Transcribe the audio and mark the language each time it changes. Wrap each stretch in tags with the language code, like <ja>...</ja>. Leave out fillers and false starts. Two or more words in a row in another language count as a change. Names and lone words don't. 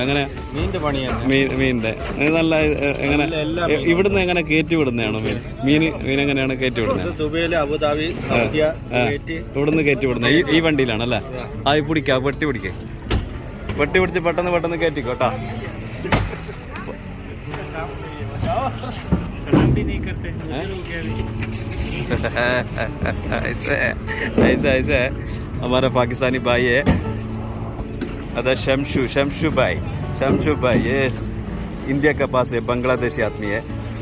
<ml>എങ്ങനെ മീനിന്റെ നല്ല എങ്ങനെ ഇവിടുന്ന് എങ്ങനെ കയറ്റി വിടുന്നതാണോ? മീൻ എങ്ങനെയാണ് കയറ്റി വിടുന്നത്? ഇവിടുന്ന് കയറ്റി വിടുന്നത് ഈ വണ്ടിയിലാണല്ലേ? ആ പിടിക്കാം, വെട്ടി പിടിച്ച് പെട്ടെന്ന് കയറ്റിക്കോട്ടാ.</ml> <hi>ऐसे हमारा पाकिस्तानी भाई है. अदा शमशू भाई ये इंडिया का पास है, बांग्लादेशी आदमी है.</hi>